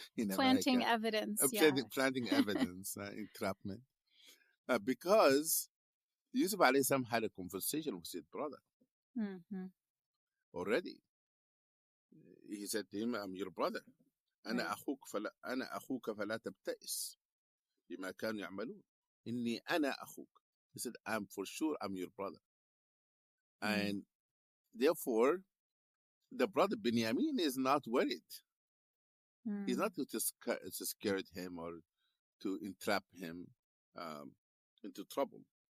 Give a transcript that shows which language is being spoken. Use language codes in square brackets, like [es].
[en] Planting evidence. Planting evidence, entrapment. Because Yusuf alayhi salam had a conversation with his brother already. He said to him, "I'm your brother. [ar] أنا أخوك فلا تبتئس بما كانوا يعملون. إني أنا أخوك." [en] He said, "I'm for sure I'm your brother." And therefore, the brother Benjamin is not worried. He's not to scare him or to entrap him into trouble.